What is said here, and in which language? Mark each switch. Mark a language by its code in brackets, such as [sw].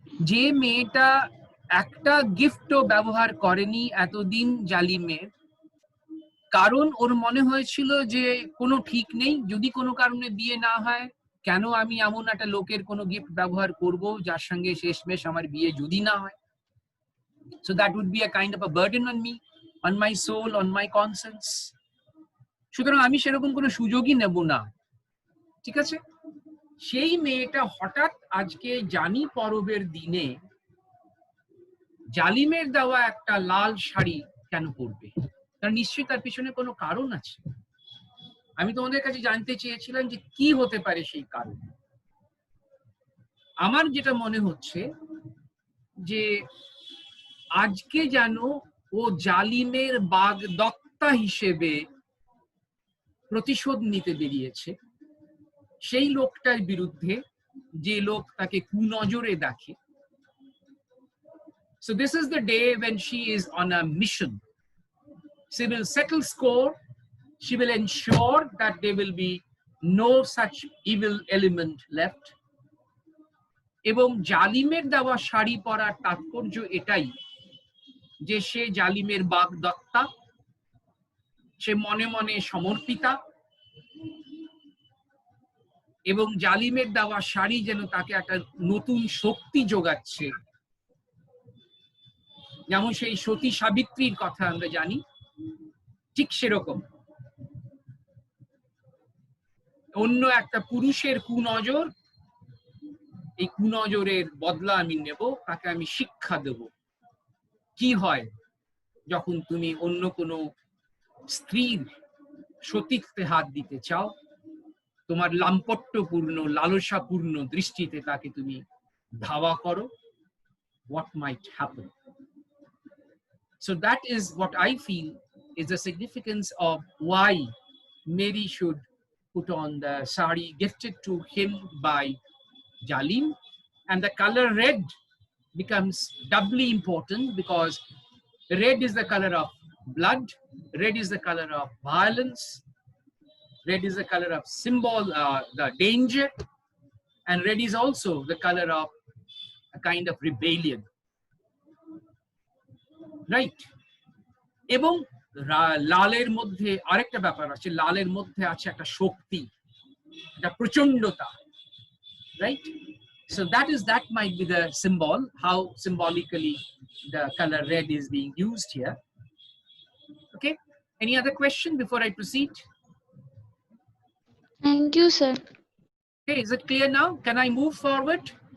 [bn] যে মেয়েটা একটা গিফটও ব্যবহার করেনি এতদিন জালিমের, কারণ ওর মনে হয়েছিল যে কোনো ঠিক নেই, যদি কোনো কারণে বিয়ে না হয়, কেন আমি এমন একটা লোকের কোনো গিফট ব্যবহার করব যার সঙ্গে শেষমেশ আমার বিয়ে যদি না হয়। [en] So that would be a kind of a burden on me, on my soul, on my conscience. [bn] সুতরাং আমি সেরকম কোনো সুযোগই নেব না, ঠিক আছে? সেই মেয়েটা হঠাৎ আজকে জানি পরবের দিনে জালিমের দেওয়া একটা লাল শাড়ি কেন পরবে? তার নিশ্চয়ই তার পিছনে কোনো কারণ আছে। আমি তোমাদের কাছে জানতে চেয়েছিলাম যে কি হতে পারে সেই কারণ। আমার যেটা মনে হচ্ছে যে আজকে যেন ও জালিমের বাগদত্তা হিসেবে প্রতিশোধ নিতে বেরিয়েছে সেই লোকটার বিরুদ্ধে, যে লোক তাকে কুনজরে দেখে। [en] So this is the day when she is on a mission. She will settle score. She will ensure that there will be no such evil element left. [bn] এবং জালিমের দেওয়া শাড়ি পরার তাৎপর্য এটাই যে সে জালিমের বাগদত্তা, সে মনে মনে সমর্পিতা, এবং জালিমের দেওয়া শাড়ি যেন তাকে একটা নতুন শক্তি যোগাচ্ছে। যেমন সেই সতী সাবিত্রীর কথা আমরা জানি, ঠিক সেরকম অন্য একটা পুরুষের কুনজর, এই কুনজরের বদলা আমি নেব, তাকে আমি শিক্ষা দেব কি হয় যখন তুমি অন্য কোনো স্ত্রীর সতীত্বে হাত দিতে চাও, তোমার লাম্পট্যপূর্ণ লালসাপূর্ণ দৃষ্টিতে তাকে তুমি ধাওয়া করো, [en] what might happen. So that is what I feel is the significance of why Mary should put on the sari gifted to him by Jalim. And the color red becomes doubly important because red is the color of blood, red is the color of violence, red is the color of symbol, the danger, and red is also the color of a kind of rebellion, right? [bn] এবং লালের মধ্যে আরেকটা ব্যাপার আছে, লালের মধ্যে আছে একটা শক্তি, একটা প্রচন্ডতা, right? [en] So that might be the symbol, how symbolically the color red is being used here. Okay, any other question before I proceed? Thank you, sir. Okay, is it clear now? Can I move forward?